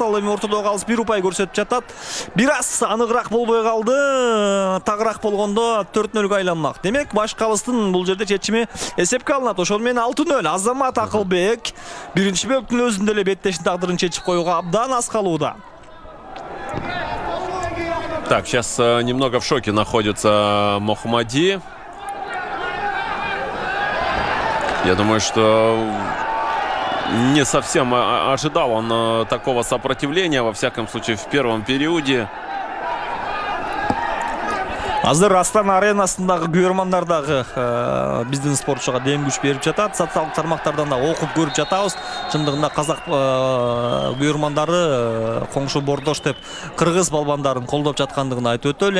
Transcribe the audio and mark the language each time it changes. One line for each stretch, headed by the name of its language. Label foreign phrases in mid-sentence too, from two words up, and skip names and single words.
Kyrgyz: Ал эми ортодо калыс 1 упай көрсөтүп жатат. Бир аз аныгыраак болбой калды. Тагыраак болгондо 4-0 айланмак. Демек, баш калыстын бул жерде чечими эсепке алынат. Ошол менен 6-0. Азамат Акылбек биринчи бөлүктүн өзүндө эле беттештин тагдырын чечип коюуга абдан аз калууда.
Russian: Так, сейчас немного в шоке находится Мохмади. Я думаю, что не совсем ожидал он такого сопротивления, во всяком случае, в первом периоде.
Kyrgyz: Азыр Астана аренасындагы көрөрмандар дагы биздин спортчуга дем күч берип жатат. Социалдык тармактардан да окуп көрүп жатабыз. Чындыгында казак көрөрмандары коңшу бордош деп кыргыз балбандарын колдоп жаткандыгын айтып өтөлү.